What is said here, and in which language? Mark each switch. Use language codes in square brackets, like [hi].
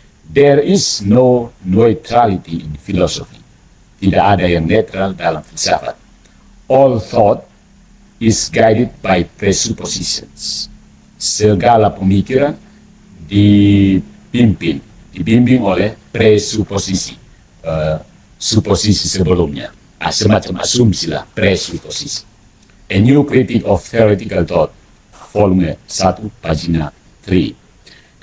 [en] There is no neutrality in philosophy. [id] Tidak ada yang netral dalam filsafat. [en] All thought is guided by presuppositions. [id] Segala pemikiran dibimbing oleh presuposisi, suposisi sebelumnya, semacam asumsi lah, presuposisi. [en] A New Critic of Theoretical Thought, volume 1, pagina 3.